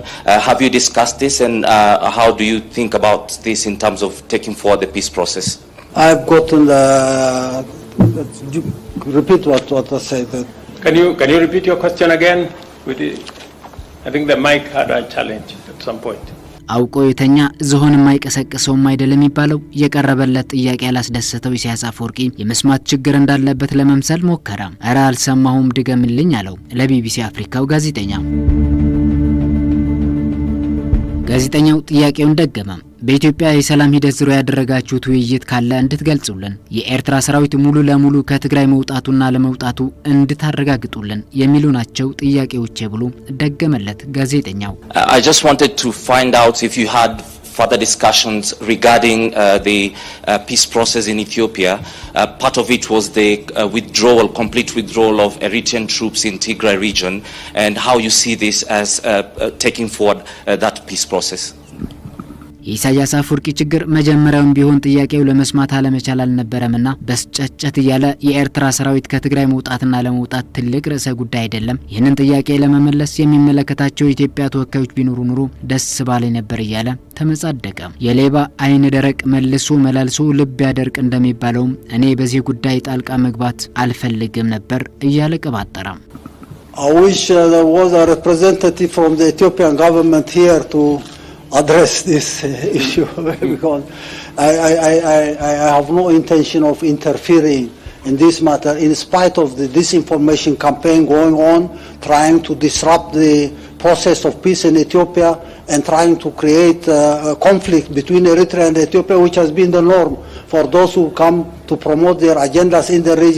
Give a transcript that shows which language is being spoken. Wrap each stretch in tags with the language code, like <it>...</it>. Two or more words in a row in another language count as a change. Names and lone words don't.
<en>Have you discussed this, and how do you think about this in terms of taking forward the peace process? I've gotten the. Repeat what I said. Can you repeat your question again? I think the mic had a challenge at some point.</en> <am>አውቆ የተኛ ዝሆን የማይቀሰቅሰውም አይደለም የሚባለው የቀረበለት ጥያቄ ያላስደሰተው ኢሳያስ አፈወርቂ የመስማት ችግር እንዳለበት ለመምሰል ሞከረ። እረ አልሰማሁም ድገምልኝ አለው ለቢቢሲ አፍሪካው ጋዜጠኛ። ጋዜጠኛው ጥያቄውን ደገመ። በኢትዮጵያ የሰላም ሂደት ዙሪያ ያደረጋችሁት ውይይት ካለ እንድትገልጹልን፣ የኤርትራ ሰራዊት ሙሉ ለሙሉ ከትግራይ መውጣቱና ለመውጣቱ እንድታረጋግጡልን የሚሉ ናቸው ጥያቄዎቼ ብሎ ደገመለት ጋዜጠኛው።</am> <en>I just wanted to find out if you had further discussions regarding the peace process in Ethiopia. Part of it was the complete withdrawal of Eritrean troops in Tigray region, and how you see this as taking forward that peace process.</en> <am>ኢሳያስ አፈወርቂ ችግር መጀመሪያውን ቢሆን ጥያቄው ለመስማት አለመቻል አልነበረምና በስጨጨት ያለ የኤርትራ ሰራዊት ከትግራይ መውጣትና ለመውጣት ትልቅ ርዕሰ ጉዳይ አይደለም። ይህንን ጥያቄ ለመመለስ የሚመለከታቸው የኢትዮጵያ ተወካዮች ቢኖሩ ኑሮ ደስ ባለኝ ነበር እያለ ተመጻደቀ። የሌባ አይን ደረቅ መልሶ መላልሶ ልብ ያደርቅ እንደሚባለው እኔ በዚህ ጉዳይ ጣልቃ መግባት አልፈልግም ነበር እያለ ቀባጠረ።</am> <en>I wish there was a representative from the Ethiopian government here to address this issue because I have no intention of interfering in this matter in spite of the disinformation campaign going on, trying to disrupt the process of peace in Ethiopia and trying to create a conflict between Eritrea and Ethiopia, which has been the norm for those who come to promote their agendas in the region.</en>